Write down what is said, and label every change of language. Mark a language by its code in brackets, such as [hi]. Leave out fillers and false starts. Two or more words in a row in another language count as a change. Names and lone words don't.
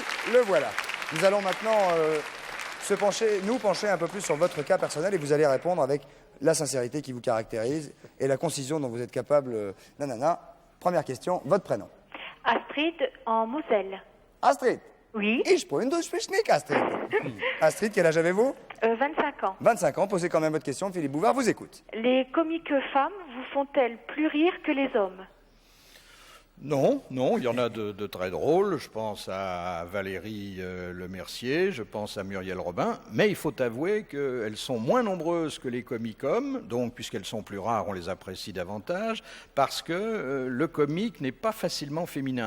[fr] Le voilà. Nous allons maintenant nous pencher un peu plus sur votre cas personnel et vous allez répondre avec la sincérité qui vous caractérise et la concision dont vous êtes capable. Nanana. Première question, votre prénom. Astrid en Moselle. Astrid. Oui. [de] Ich bin durch Fischnick, Astrid. [fr] Astrid, quel âge avez-vous? 25 ans. 25 ans. Posez quand même votre question. Philippe Bouvard vous écoute. Les comiques femmes vous font-elles plus rire que les hommes? Non, il y en a de très drôles. Je pense à Valérie Lemercier, je pense à Muriel Robin, mais il faut avouer qu'elles sont moins nombreuses que les comiques-hommes, donc puisqu'elles sont plus rares, on les apprécie davantage, parce que le comique n'est pas facilement féminin.